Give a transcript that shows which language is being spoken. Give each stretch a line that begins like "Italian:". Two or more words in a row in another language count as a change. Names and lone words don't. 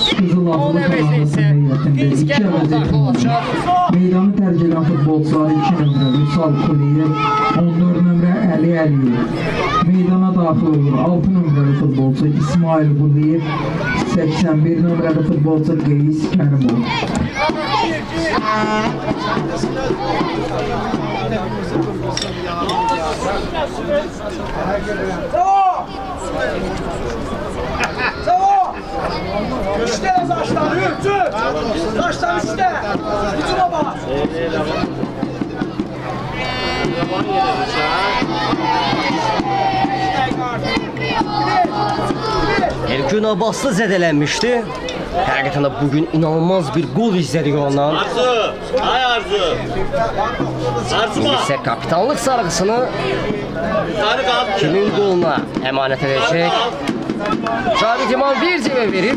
Azerbaijani: Onun əvəzində isə Dizgərov daxil olacaq. Meydanı tərk edən futbolçular 2 nömrə Vüsal Quliyev, 14 nömrə Əli Əliyev. Meydana daxil olur 6 nömrəli futbolçu İsmail Quliyev, 81 nömrəli futbolçu Qeys Kərimov.
Turkish: Üçte taşlar, üç! Taşlar üçte! Hücuma bak!
Azerbaijani: Ergün Abbaslı zədələnmişdi. Həqiqətən də bugün inanılmaz bir gol izlədik ondan. Arzu, ay Arzu. Arzu İndi bak. isə kapitanlıq sarğısını
Turkish: Sarı kaldı.
Azerbaijani: kimin qoluna əmanət edəcək? Cavid İman bir cəbə verir.